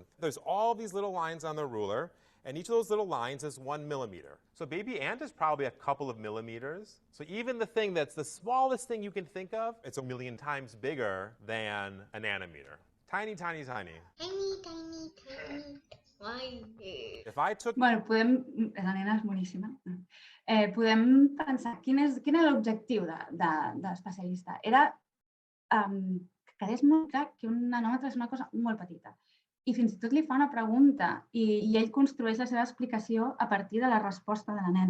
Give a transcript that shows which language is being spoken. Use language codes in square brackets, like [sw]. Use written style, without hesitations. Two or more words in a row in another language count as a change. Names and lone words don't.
[en] There's all these little lines on the ruler, and each of those little lines is 1 millimeter. So baby ant is probably a couple of millimeters. So even the thing that's the smallest thing you can think of, it's 1 million times bigger than a nanometer. Tiny, tiny, tiny. Tiny, tiny, tiny. Tiny. If I took... [ca] Bueno, la nena és boníssima. Podem pensar, quin era l'objectiu de l'especialista? Era que quedés molt clar que un nanòmetre és una cosa molt petita. I fins i tot li fa una pregunta i ell construeix la seva explicació a partir de la resposta de la nena.